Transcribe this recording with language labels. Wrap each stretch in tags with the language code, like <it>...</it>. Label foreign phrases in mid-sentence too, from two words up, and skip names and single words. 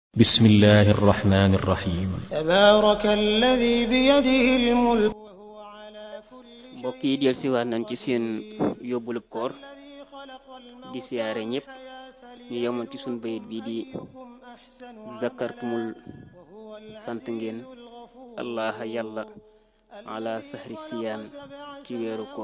<ar>بسم الله الرحمن الرحيم تبارك الذي بيده الملك وهو على كل شيء</ar> <wo>mbokk yi del siwaat nañ ci seen yóbbulub koor di siyaare ñépp ñu yemoon ci sun bayit bi di zakartumul sant ngeen allah yàlla</wo> <ar>على شهر الصيام</ar> <wo>ci weeru koor</wo>